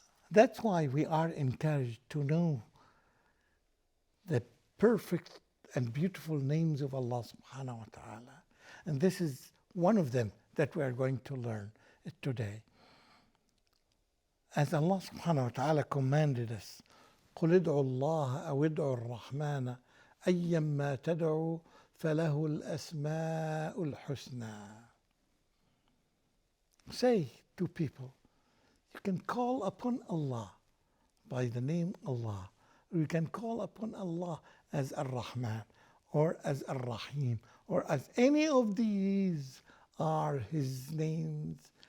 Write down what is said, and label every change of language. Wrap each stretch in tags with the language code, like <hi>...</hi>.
<en>That's why we are encouraged to know the perfect and beautiful names of Allah subhanahu wa ta'ala. And this is one of them that we are going to learn today. As Allah subhanahu wa ta'ala commanded us,</en> <ar>قُلِ ادْعُوا اللَّهَ أَوِ ادْعُوا الرَّحْمَنَ أَيًّمَّا تَدْعُوا فَلَهُ الْأَسْمَاءُ الْحُسْنَى.</ar> <en>Say to people, you can call upon Allah by the name Allah. You can call upon Allah as Ar-Rahman or as Ar-Rahim or as any of these are His names</en>